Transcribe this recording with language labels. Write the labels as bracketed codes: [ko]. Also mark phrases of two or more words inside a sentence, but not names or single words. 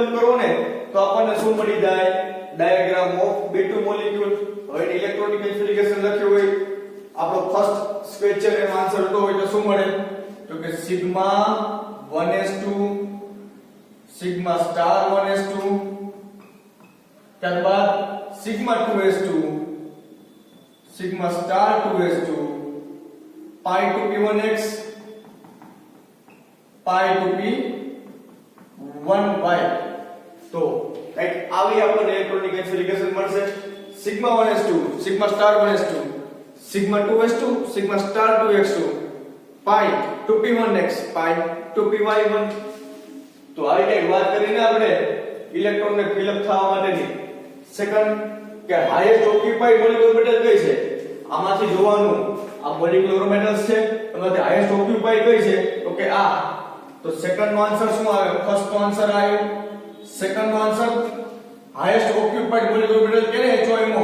[gu] કરો ને તો આપણને શું મળી જાય [en] diagram of B2 molecule [gu] હવે [en] electronic configuration [gu] લખ્યું હોય આપણો ફર્સ્ટ સ્ક્વેચર એનો આન્સર તો હોય તો શું મળે તો કે [en] sigma 1s2 sigma star 1s2 [gu] ત્યારબાદ [en] sigma 2s2 sigma star 2s2 pi 2p1x pi 2p1y [gu] તો રાઈટ આવી આપણને [en] electronic configuration [gu] મળશે [en] sigma 1s2 sigma star 1s2 sigma 2s2 sigma star 2s2 pi 2p1x pi 2py1 [gu] તો તો આવી કઈક વાત કરીને આપણે ઇલેક્ટ્રોનને ફિલઅપ થવા માટેની. સેકન્ડ કે [en] highest occupied molecular orbital [gu] કઈ છે, આમાંથી જોવાનું આ [en] molecular orbitals [gu] છે એમાંથી [en] highest occupied [gu] કઈ છે તો કે આ. તો સેકન્ડ નો આન્સર શું આવે, ફર્સ્ટ નો આન્સર આવ્યો સેકન્ડ નો આન્સર [en] highest occupied molecular orbital [gu] કેને HOMO.